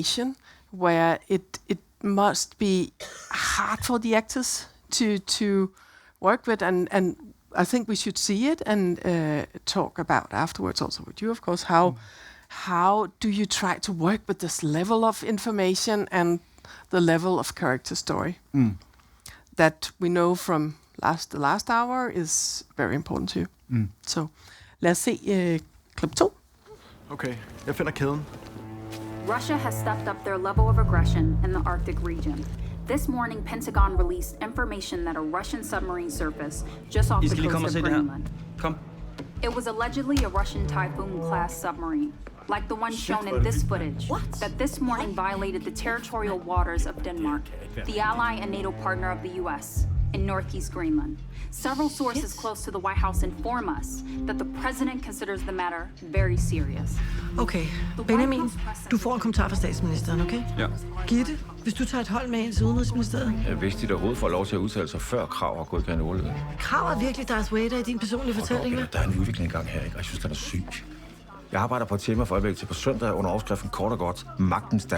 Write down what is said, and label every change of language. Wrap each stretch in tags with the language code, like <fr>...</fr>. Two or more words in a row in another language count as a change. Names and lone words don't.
<en>much information, where it must be hard for the actors to work with, and I think we should see it and talk about afterwards also with you, of course, how do you try to work with this level of information and the level of character story that we know from the last hour is very important to you.</en> <da>Så lad os se klip 2. Okay, jeg finder kæden.</da> <en>Russia has stepped up their level of aggression in the Arctic region. This morning, Pentagon released information that a Russian submarine surfaced just off the coast of Greenland.</en> <da>Kom.</da> <en>It was allegedly a Russian Typhoon-class submarine, like the one shown in this footage, that this morning violated the territorial waters of Denmark, the ally and NATO partner of the U.S., in Northeast Greenland. Several sources close to the White House inform us that the president considers the matter very serious.</en> <da>Okay, Benjamin, du får en kommentar fra statsministeren, okay? Ja. Gitte, hvis du tager et hold med ind til Udenrigsministeriet. Ja, hvis de overhovedet får lov til at udtale sig før Krav har godkendt olien. Krav er virkelig Darth Vader i din personlige fortælling, hva'? Der er en udvikling i gang her, ikke? Og jeg synes, den er syg. Jeg arbejder på et tema for øjeblikket til på søndag under overskriften kort og godt Magtens Danmark.</da>